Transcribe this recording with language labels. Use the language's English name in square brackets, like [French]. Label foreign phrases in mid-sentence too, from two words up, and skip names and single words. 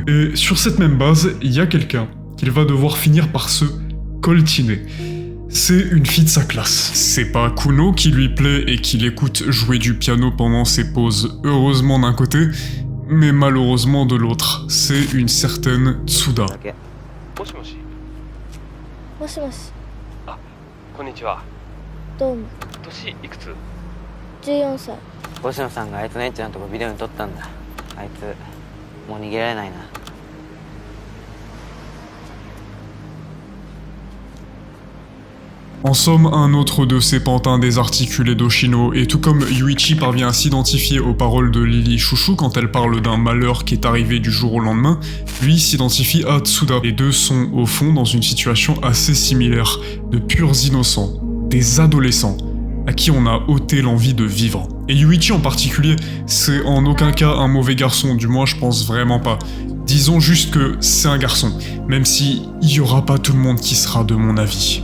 [French] Et sur cette même base, il y a quelqu'un qu'il va devoir finir par se coltiné. C'est une fille de sa classe. C'est pas Kuno qui lui plaît et qui l'écoute jouer du piano pendant ses pauses, heureusement d'un côté, mais malheureusement de l'autre. C'est une certaine Tsuda. [Japanese] もしもし。もしもし、あ、こんにちは。どうも。年いくつ 14歳。星野さんがあいつのエッチなとこビデオに撮ったんだ。あいつもう逃げられないな。 [French] En somme, un autre de ces pantins désarticulés d'Oshino, et tout comme Yuichi parvient à s'identifier aux paroles de Lily Chouchou quand elle parle d'un malheur qui est arrivé du jour au lendemain, lui s'identifie à Tsuda. Les deux sont au fond dans une situation assez similaire, de purs innocents, des adolescents, à qui on a ôté l'envie de vivre. Et Yuichi en particulier, c'est en aucun cas un mauvais garçon, du moins je pense vraiment pas. Disons juste que c'est un garçon, même si il y aura pas tout le monde qui sera de mon avis.